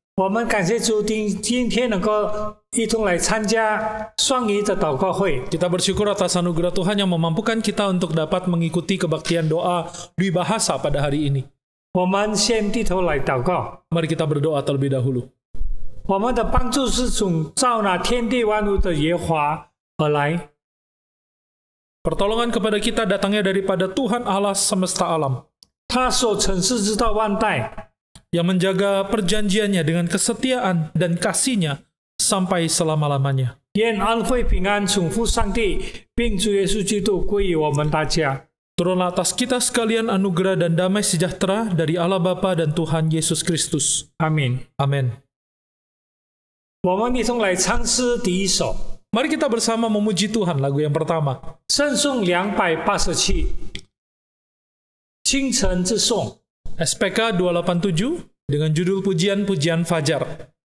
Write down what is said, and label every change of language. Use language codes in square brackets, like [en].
[zh] 我们感谢主，今天能够一同来参加双语的祷告会。 [id] Kita bersyukur atas anugerah Tuhan yang memampukan kita untuk dapat mengikuti kebaktian doa dwi bahasa pada hari ini. [zh] 我们先低头来祷告。 [id] Mari kita berdoa terlebih dahulu. [zh] 我们的帮助是从造那天地万物的耶和华而来。 [id] Pertolongan kepada kita datangnya daripada Tuhan Allah semesta alam, [zh] 他所承事直到万代， [id] yang menjaga perjanjiannya dengan kesetiaan dan kasih-Nya sampai selama-lamanya. [zh] 愿安慰平安从父上帝并主耶稣基督归于我们大家。 [id] Turunlah atas kita sekalian anugerah dan damai sejahtera dari Allah Bapa dan Tuhan Yesus Kristus. [zh] 阿门。 [id] Amin. [zh] 我们一同来唱诗第一首， [id] Mari kita bersama memuji Tuhan, lagu yang pertama. [zh] 圣颂287，清晨之颂。 [id] SPK 287 dengan judul Pujian-Pujian Fajar.